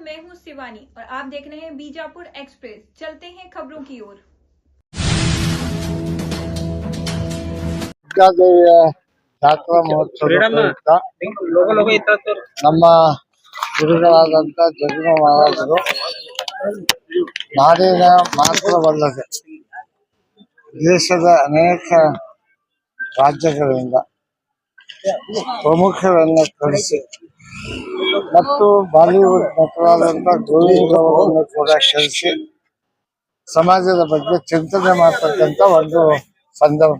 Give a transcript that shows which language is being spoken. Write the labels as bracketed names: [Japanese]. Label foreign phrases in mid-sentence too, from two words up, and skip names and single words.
[Hindi] हूँ शिवानी और आप देख रहे हैं बीजापुर एक्सप्रेस। चलते हैं खबरों की ओर। [Kannada] ದುರ್ಗಾದೇವಿಯ ಜಾತ್ರಾ ಮಹೋತ್ಸವದ ಪ್ರಯುಕ್ತ ನಮ್ಮ ಗುರುಗಳಾದಂಥ ಜಗನ ಮಹಾರಾಜರು ನಾಡಿನ ಮಾತ್ರವಲ್ಲದೆ ದೇಶದ ಅನೇಕ ರಾಜ್ಯಗಳಿಂದ ಪ್ರಮುಖರನ್ನು ಕರೆಸಿ ಮತ್ತು ಬಾಲಿವುಡ್ ನಟರಾದಂಥ ಗೋವಿಂದ್ ಅವರನ್ನು ಕೂಡ ಕರೆಸಿ ಸಮಾಜದ ಬಗ್ಗೆ ಚಿಂತನೆ ಮಾಡ್ತಕ್ಕಂಥ ಒಂದು ಸಂದರ್ಭ.